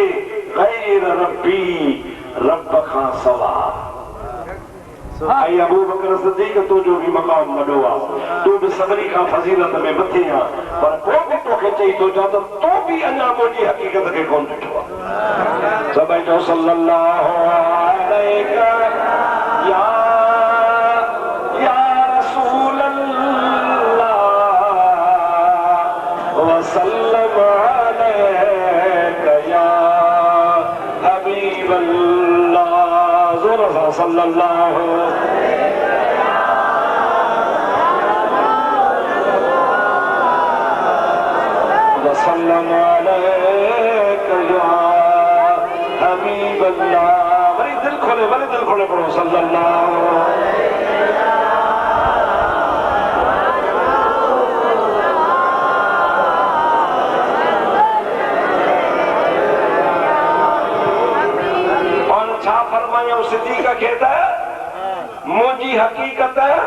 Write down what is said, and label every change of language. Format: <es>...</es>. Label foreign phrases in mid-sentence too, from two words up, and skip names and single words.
<ar>غير ربي</ar> <sd>रब खां सवाइ ऐं अबू बकर सिद्दीक़ तुंहिंजो बि मक़ाम वॾो आहे तूं बि सभिनी खां फज़ीलत में मथे आहे पर पोइ बि तोखे चई थो चवां त तूं बि अञा मुंहिंजी हक़ीक़त खे कोन ॾिठो आहे सभई चओ</sd> <ar>صلى الله عليه يا رسول الله وسلم عليك يا حبيب الله</ar> <sd>ज़ोर सां</sd> <ar>सल्लल्लाहु وسلم عليك يا حبيب الله</ar> <sd>वरी दिल खोले पढ़ो</sd> <ar>सल्लल्लाहु</ar> <sd>सिद्दीक़ खे त मुंहिंजी हक़ीक़त</sd>